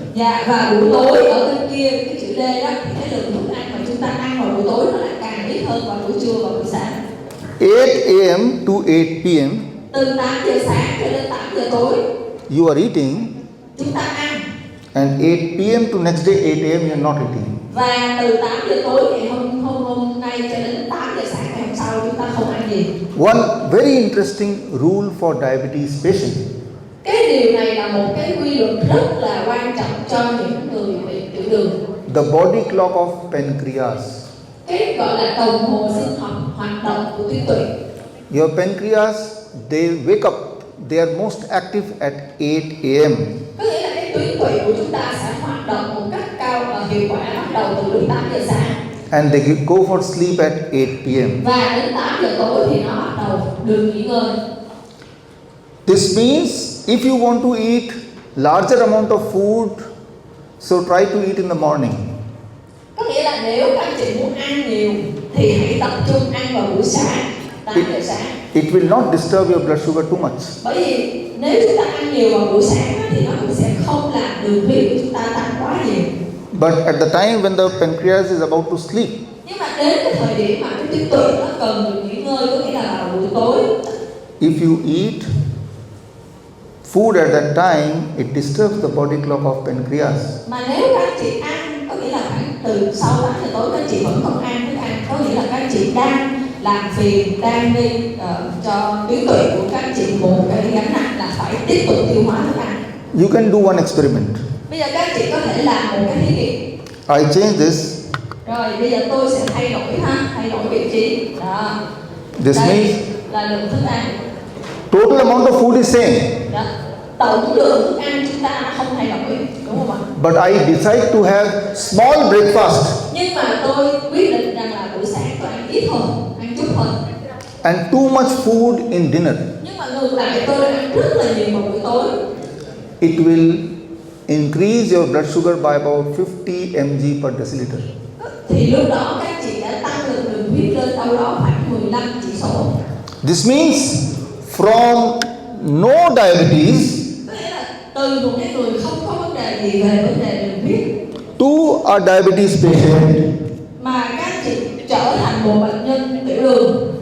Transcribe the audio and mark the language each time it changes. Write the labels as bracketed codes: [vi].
[vi] Dạ, và buổi tối ở bên kia cái chữ D đó thì cái lượng thức ăn mà chúng ta ăn vào buổi tối nó lại càng ít hơn vào buổi trưa và buổi sáng. [en] 8 a.m. to 8 p.m. [vi] Từ 8 giờ sáng cho đến 8 giờ tối [en] you are eating, [vi] chúng ta ăn. [en] and 8 p.m. to next day 8 a.m. you are not eating. [vi] Và từ 8 giờ tối ngày hôm nay cho đến 8 giờ sáng ngày hôm sau chúng ta không ăn gì. [en] One very interesting rule for diabetes patients. [vi] Cái điều này là một cái quy luật rất là quan trọng cho những người bị tiểu đường. [en] The body clock of pancreas. [vi] Cái gọi là đồng hồ sinh học hoạt động của tuyến tụy. [en] Your pancreas, they wake up, they are most active at 8 a.m. [vi] Có nghĩa là cái tuyến tụy của chúng ta sẽ hoạt động một cách cao và hiệu quả bắt đầu từ lúc 8 giờ sáng. [en] And they go for sleep at 8 p.m. [vi] Và đến 8 giờ tối thì nó bắt đầu được nghỉ ngơi. [en] This means if you want to eat larger amount of food, so try to eat in the morning. [vi] Có nghĩa là nếu các anh chị muốn ăn nhiều thì hãy tập trung ăn vào buổi sáng, 8 giờ sáng. [en] It will not disturb your blood sugar too much. [vi] Bởi vì nếu chúng ta ăn nhiều vào buổi sáng thì nó cũng sẽ không làm đường huyết của chúng ta tăng quá nhiều. [en] But at the time when the pancreas is about to sleep, [vi] Nhưng mà đến cái thời điểm mà cái tuyến tụy nó cần được nghỉ ngơi, có nghĩa là vào buổi tối. [en] if you eat food at that time, it disturbs the body clock of pancreas. [vi] Mà nếu các anh chị ăn có nghĩa là khoảng từ sau 8 giờ tối các chị vẫn không ăn thức ăn, có nghĩa là các chị đang làm phiền, đang đi cho tuyến tụy của các chị một cái gánh nặng là phải tiếp tục tiêu hóa thức ăn. [en] You can do one experiment. [vi] Bây giờ các chị có thể làm một cái thí nghiệm. [en] I change this. [vi] Rồi bây giờ tôi sẽ thay đổi thay đổi vị trí. Đó. [en] This [vi] Đây [en] means [vi] là lượng thức ăn. [en] total amount of food is same. [vi] Đó. Tổng lượng thức ăn chúng ta nó không thay đổi, đúng không ạ? [en] But I decide to have small breakfast [vi] Nhưng mà tôi quyết định rằng là buổi sáng tôi ăn ít hơn, ăn chút hơn. [en] and too much food in dinner. [vi] Nhưng mà ngược lại tôi đã ăn rất là nhiều vào buổi tối. [en] It will increase your blood sugar by about 50 mg per deciliter. [vi] Thì lúc đó các chị đã tăng lượng đường huyết lên đâu đó khoảng 15 chỉ số. [en] This means from no diabetes [vi] Có nghĩa là từ một cái người không có vấn đề gì về vấn đề đường huyết [en] to a diabetes patient, [vi] mà các chị trở thành một bệnh nhân tiểu đường,